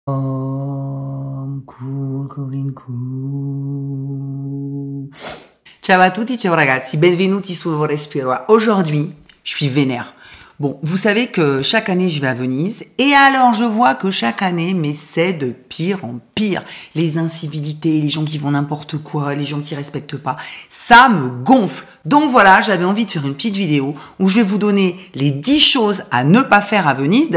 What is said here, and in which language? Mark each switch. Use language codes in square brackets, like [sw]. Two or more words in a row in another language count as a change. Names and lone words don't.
[it] Ciao à tutti, ciao ragazzi, benvenuti su Respiro. [fr] Aujourd'hui, je suis vénère. Bon, vous savez que chaque année, je vais à Venise. Et alors, je vois que chaque année, mais c'est de pire en pire. Les incivilités, les gens qui font n'importe quoi, les gens qui respectent pas. Ça me gonfle. Donc voilà, j'avais envie de faire une petite vidéo où je vais vous donner les 10 choses à ne pas faire à Venise.